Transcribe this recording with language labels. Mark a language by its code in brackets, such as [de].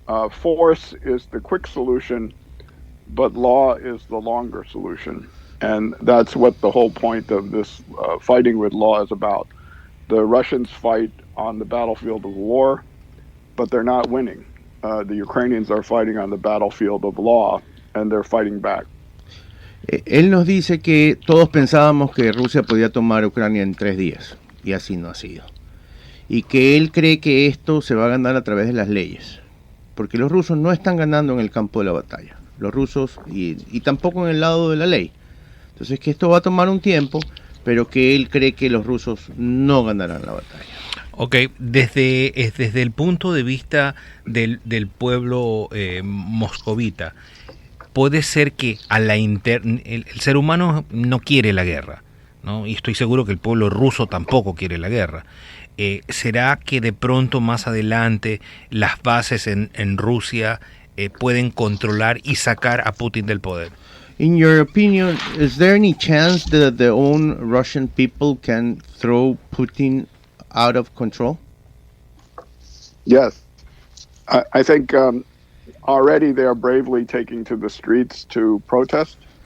[en] force is the quick solution, but law is the longer solution. And that's what the whole point of this fighting with law is about. The Russians fight on the battlefield of war, but they're not winning. The Ukrainians are fighting on the battlefield of law, and they're fighting back. [es] Él nos dice que todos pensábamos que Rusia podía tomar Ucrania en 3 días, y así no ha sido. Y que él cree que esto se va a ganar a través de las leyes, porque los rusos no están ganando en el campo de la batalla, los rusos, y tampoco en el lado de la ley. Entonces que esto va a tomar un tiempo, pero que él cree que los rusos no ganarán la batalla. Ok, desde el punto de vista del pueblo moscovita, puede ser que el ser humano no quiere la guerra, ¿no? Y estoy seguro que el pueblo ruso tampoco quiere la guerra. ¿Será que de pronto más adelante las bases en Rusia pueden controlar y sacar a Putin del poder? [en] In your opinion, is there any chance that the own Russian people can throw Putin out of control? Yes. I think already they are bravely taking to the streets to protest.